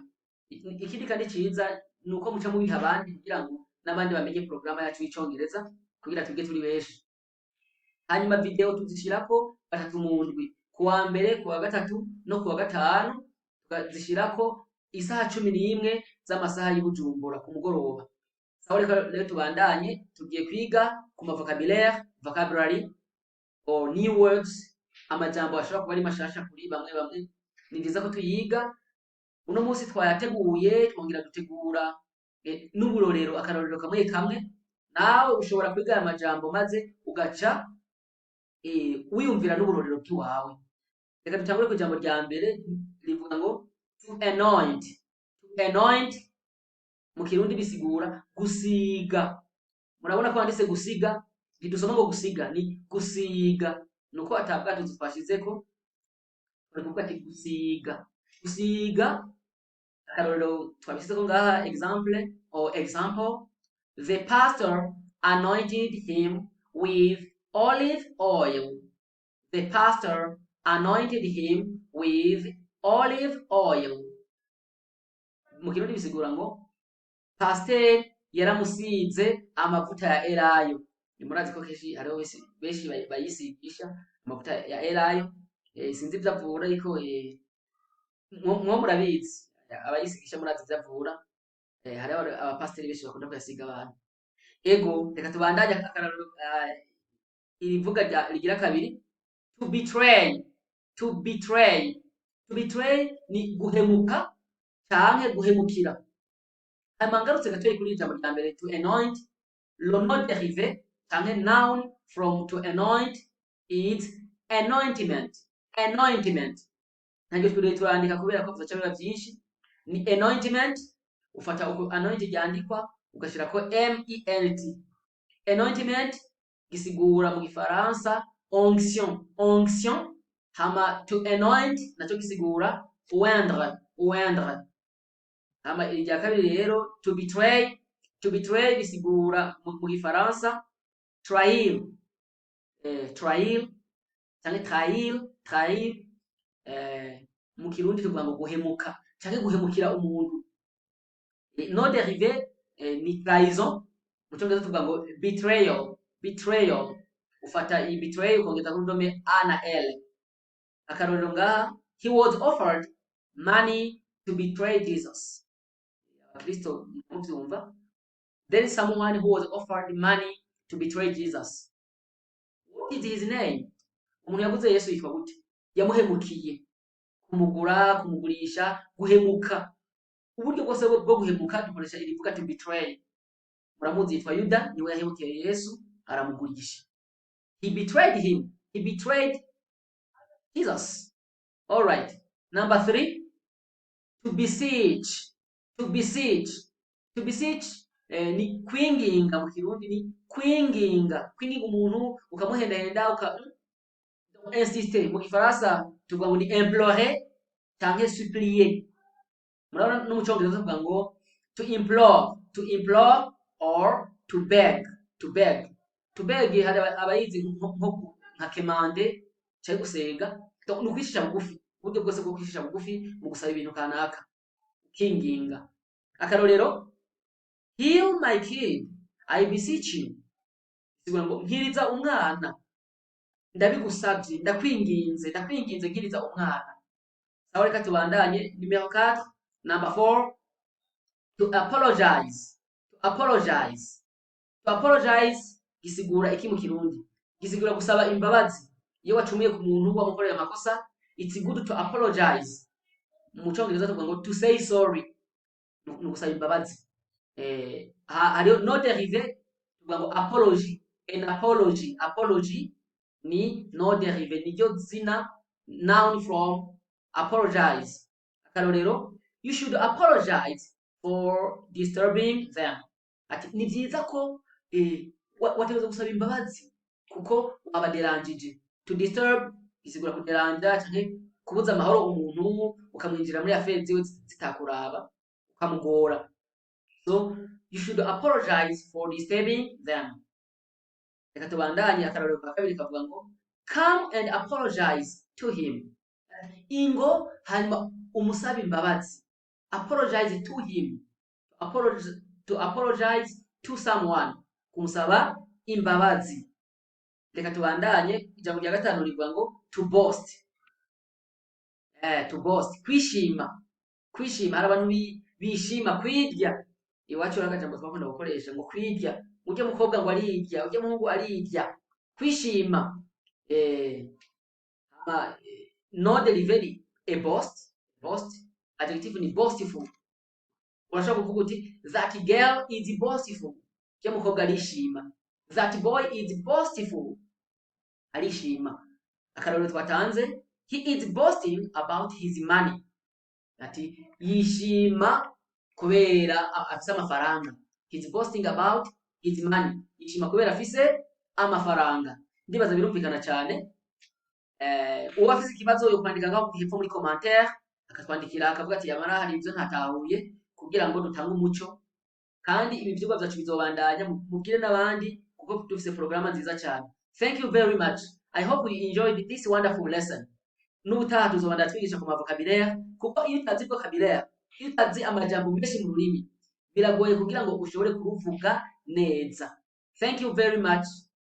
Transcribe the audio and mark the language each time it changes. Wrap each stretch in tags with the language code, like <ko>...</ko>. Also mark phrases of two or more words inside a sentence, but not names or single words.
<rn>Ikindi kandi ciza nuko muca mubiha abandi kugira ngo n'abandi bamenye porogaramu yacu y'icongereza kugira twige turi benshi. Hanyuma video tuzishirako gatatu mu ndwi, kuwa mbere, kuwa gatatu no kuwa gatanu, tukazishirako isaha 11 z'amasaha y'i Bujumbura ku mugoroba. Sawa rero tubandanye, tugiye kwiga ku ma vocabulary</rn> <en>or new words,</en> <rn>amajambo ashobora kuba ari mashasha kuri bamwe bamwe. Ni vyiza ko tuyiga. Uno munsi twayateguye twongera dutegura n'uburorero, akarorero kamwe kamwe. Nawe ushobora kwiga aya majambo maze ugaca wiyumvira n'uburorero bw'iwawe. Reka dutangure ku jambo rya mbere rivuga ngo</rn> <en>to anoint. To anoint</en> <rn>mu Kirundi bisigura gusiga. Murabona ko handitse gusiga, ntidusoma ngo gusiga, ni gusiga. Nuko atabwato twashizeko bari kuvuga ati gusiga. Gusiga akarorero twabisizeko ngaha example,</rn> <en>the pastor anointed him with olive oil. The pastor anointed him with olive oil.</en> <rn>Mu Kirundi bisigura ngo pasteur yaramusize amavuta ya elayo. Nimurazi ko kenshi hariho benshi bayisigisha amavuta ya elayo. Sinzi ivyo avura ariko mwo murabizi abayisigisha murazi ivyo avura. Hariho abapasiteri benshi bakunda kuyasiga abantu. Ego reka tubandanye akarorero irivuga rigira kabiri,</rn> <en>to betray. To betray. To betray</en> <rn>ni guhemuka canke guhemukira. Hanyuma ngarutse gatoyi kuri ijambo rya mbere</rn> <en>to anoint,</en> <fr>le nom dérivé</fr> <rn>canke</rn> <en>noun from to anoint is anointment.</en> <rn>Anointment. Ntabwo twiriwe turandika kubera ko tuzaca biba vyinshi. Ni anointment, ufata uko anoint ryandikwa ugashirako ment. Anointment gisigura mu gifaransa onction. Onction. Hama</rn> <en>to anoint</en> <rn>naco gisigura oindre. Oindre. Hama irya kabiri rero</rn> <en>to betray. To betray</en> <rn>gisigura mu gifaransa trahir. Trahir canke trahir. Trahir mu Kirundi tuvuga ngo guhemuka canke guhemukira umuntu. No dérivé ni trahison. Mu Congereza tuvuga ngo betrayal. Betrayal. Ufata iyi betray ukongeza kuri ndome a na l. Akarorero ngaha,</rn> <en>he was offered money to betray Jesus.</en> <rn>Kristo muvyumva.</rn> <en>There is someone who was offered money to betray Jesus. What is his name?</en> <rn>Umuntu yaguze Yesu yitwa gute? Yamuhemukiye. Kumugura, kumugurisha, guhemuka. Uburyo bwose bwo guhemuka dukoresha irivuga to betray. Muramuzi yitwa Yuda, niwe yahemukiye Yesu aramugurisha.</rn> <en>He betrayed him. He betrayed Jesus. All right. Number 3, to beseech. To beseech. To beseech</en> <rn>ni kwinginga mu Kirundi, ni kwinginga. Kwinginga umuntu ukamuhendahenda insister. Mu Gifaransa tuvuga ngo ni implorer canke supplier. Murabona no mu Congereza tuvuga ngo</rn> <en>to implore. To implore or to beg. To beg. To beg</en> <rn>hari abayizi nka kemande cyari gusenga. Ni ukwishisha bugufi. Uburyo bwose bwo kwishisha bugufi mu gusaba ibintu kanaka. Kinginga. Akarorero,</rn> <en>heal my kid, I beseech you.</en> <rn>Sigura ngo nkiriza umwana. Ndabigusavye, ndakwinginze nkiriza umwana. Sawa, reka tubandanye. Numero 4,</rn> <en>number 4, to apologize. To apologize. To apologize</en> <rn>gisigura iki mu Kirundi? Gisigura gusaba imbabazi. Iyo wacumuye ku muntu wamukoreye amakosa,</rn> <en>it's good to apologize.</en> <rn>Mu Congereza tuvuga ngo</rn> <en>to say sorry,</en> <rn>no gusaba imbabazi. Hariyo no derive tuvuga ngo apology.</rn> <en>An apology,</en> <rn>apology ni no derive, niryo zina</rn> <en>noun from apologize.</en> <rn>Akarorero,</rn> <en>you should apologize for disturbing them.</en> <rn>Ati ni vyiza ko wategereza gusaba imbabazi kuko wabaderangije.</rn> <en>To disturb</en> <rn>isigura kuderanja canke kubuza amahoro umuntu, ukamwinjira muri affaires ziwe zitakuraba, ukamugora.</rn> <en>So you should apologize for disturbing them.</en> <rn>Reka tubandanye. Akarorero ka kabiri kavuga ngo</rn> <en>come and apologize to him.</en> <rn>Ingo hanyuma umusaba imbabazi.</rn> <en>Apologize to him. To apologize to someone.</en> <rn>Kumusaba imbabazi. Reka tubandanye. Ijambo rya gatanu rivuga ngo</rn> <en>to boast. To boast,</en> <rn>kwishima. Kwishima, hari abantu bishima kwirya. Iwacu uragajambo twakunda gukoresha ngo kwirya. Uje mukobwa ngo arirya, uje muhungu arirya. Kwishima. No delivery,</rn> <en>a boast.</en> <rn>Boast, adjective ni boastful. Unashaka kuvuga uti</rn> <en>that girl is boastful.</en> <rn>Uje mukobwa arishima.</rn> <en>That boy is boastful.</en> <rn>Arishima. Akarorero twatanze,</rn> <en>he is boasting about his money.</en> <rn>Ati yishima kubera afise amafaranga.</rn> <en>He is boasting about his money.</en> <rn>Yishima kubera afise amafaranga. Ndibaza birumvikana cyane. Uwo afise ikibazo yo kwandika ngaho hepfo muri commentaire, akatwandikira akavuga ati yamara hari ibyo ntatahuye, kugira ngo dutange umuco. Kandi ibi vyigwa byacu bizobandanya, mubwire n'abandi kuko dufise programa nziza cyane.</rn> <en>Thank you very much. I hope you enjoyed this wonderful lesson.</en> <rn>N'ubutaha tuzobandanya twigisha ku vocabulaire, kuko iyo utazi vocabulaire, iyo utazi amajambo menshi mu rurimi, biragoye kugira ngo ushobore kuruvuga neza.</rn> <en>Thank you very much.</en>